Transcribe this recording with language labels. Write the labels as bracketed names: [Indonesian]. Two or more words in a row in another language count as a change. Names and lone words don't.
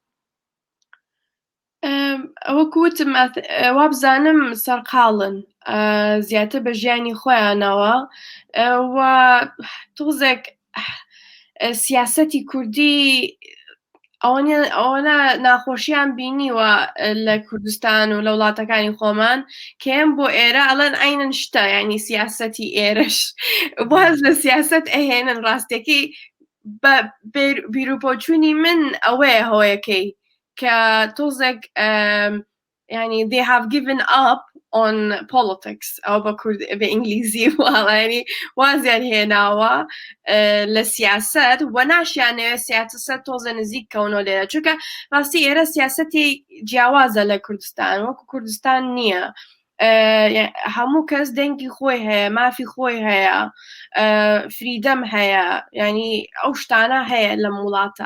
[Central Kurdish] وەکوتم وا بزانم سەرقاڵن زیاتر بە ژیانی خۆیانەوە و تۆزێک سیاسەتی کوردی ئەوەنە ناخۆشیان بینیوە لە کوردستان و لە وڵاتەکانی خۆمان کێم بۆ ئێرە ئەڵەن ئاینن شتە ینی سیاسەتی ئێرەش باز لە سیاست ئەهێنن ڕاستێکی بە بیرروپۆچوونی من ئەوەیە هۆیەکەی کە تۆزێک ینی [English] they have given up on politics [Central Kurdish] ئەو بە ئینگلیزی وڵانی وازیان هێناوە لە سیاست و ناشیانەوە سیاست تۆزە نزیک کەونۆ لێرە چونکە ڕاستی ئێرە سیاسەتی جیاوازە لە کوردستان وەکو کوردستان نییە هەموو کەس دەنگی خۆی هەیە مافی خۆی هەیە فریدەم هەیە ینی ئەو شتانە هەیە لە وڵاتە